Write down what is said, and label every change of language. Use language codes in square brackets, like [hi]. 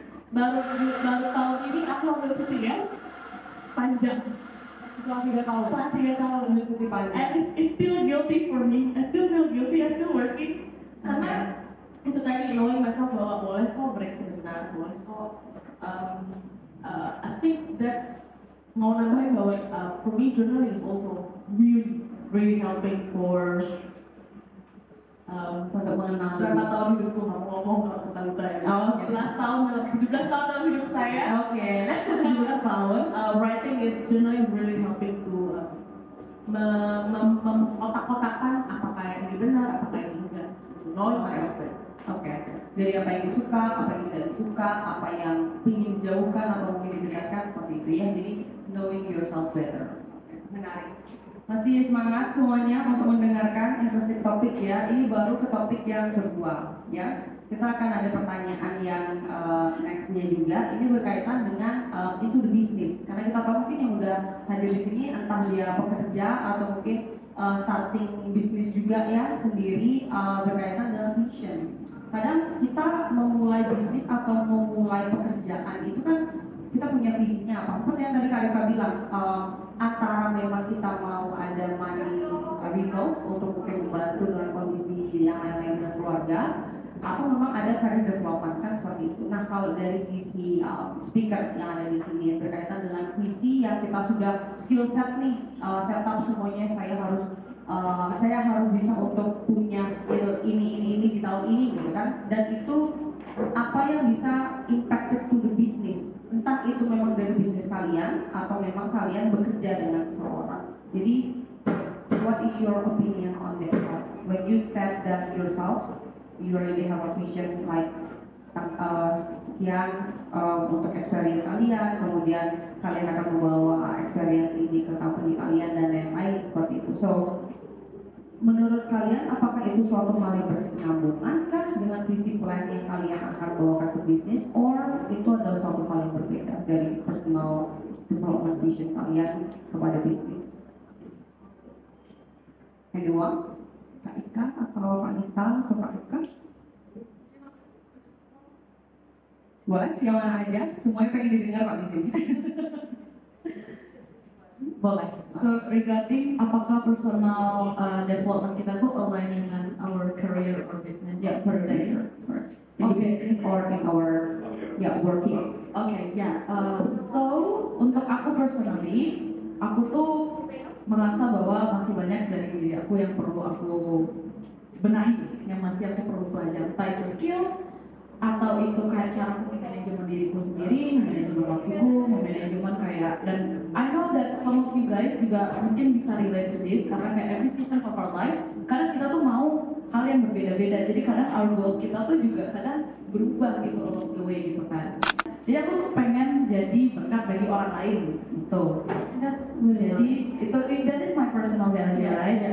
[id] Baru tahun ini aku ambil cuti ya. Panjang. Setelah 3 tahun. Setelah 3 tahun ambil cuti panjang. [en] And it's still guilty for me. I still feel guilty. I still working. [id] Karena itu tadi [en] knowing myself [id] bahwa boleh kok break sebentar, boleh kok. [en] I think that's [id] mau nambahin bahwa [en] for me journaling is also really helping for [id] Untuk mengenal berapa tahun hidupku, nggak mau ngomong kalau kita lupa ya. 17 tahun dalam hidup saya. 17 tahun. [en] Writing is journaling is really helping to [id] otak-otakan apakah yang ini benar, apakah yang enggak. [en] Knowing myself. [id] Dari apa yang disuka, apa yang tidak disuka, apa yang ingin dijauhkan atau mungkin didekatkan, seperti itu ya. Jadi [en] knowing yourself better. [id] Menarik. Masih semangat semuanya untuk mendengarkan interesting topik ya. Ini baru ke topik yang kedua ya. Kita akan ada pertanyaan yang nextnya juga. Ini berkaitan dengan [en] into the business. [id] Karena kita tahu mungkin yang udah hadir di sini entah dia pekerja atau mungkin starting bisnis juga ya sendiri, berkaitan dengan vision. Kadang kita memulai bisnis atau memulai pekerjaan itu kan kita punya visinya apa? Seperti yang tadi Kak Rika bilang, antara memang kita mau ada money result untuk mungkin membantu dengan kondisi yang lain-lain dengan keluarga, atau memang ada career development kan seperti itu. Nah kalau dari sisi speaker yang ada di sini berkaitan dengan visi yang kita sudah skill set nih, setup semuanya saya harus bisa untuk punya skill ini di tahun ini gitu kan, dan itu apa yang bisa [en] impacted to the business, [id] entah itu memang dari bisnis kalian atau memang kalian bekerja dengan seseorang. [en] Jadi what is your opinion on that part? When you set that yourself, you already have a vision like [id] sekian untuk experience kalian, kemudian kalian akan membawa experience ini ke company kalian dan lain-lain seperti itu. So, menurut kalian apakah itu suatu hal yang berkesinambungan kah dengan visi plan yang kalian akan bawakan ke bisnis, or itu adalah suatu hal yang berbeda dari personal development vision kalian kepada bisnis? Anyone? Kak Ika atau Kak Nita atau Kak Ika? Boleh, yang mana aja? Semuanya pengen didengar Pak di sini. Boleh. [en] So regarding [id] apakah [en] personal development [id] kita tuh [en] align dengan our career or business? Yeah, per se? In the business or in our working. Okay, ya. [id] So untuk aku personally, aku tuh merasa bahwa masih banyak dari diri aku yang perlu aku benahi, yang masih aku perlu pelajari, entah itu skill atau itu kayak cara aku manajemen diriku sendiri, manajemen waktuku, manajemen kayak, dan [en] I know that some of you guys juga mungkin bisa relate to this [id] karena kayak [en] every season of our life, [id] kadang kita tuh mau hal yang berbeda-beda, jadi kadang [en] our goals [id] kita tuh juga kadang berubah gitu along the way gitu kan. Jadi aku tuh pengen jadi berkat bagi orang lain gitu. Jadi itu [en] that is my personal value, right?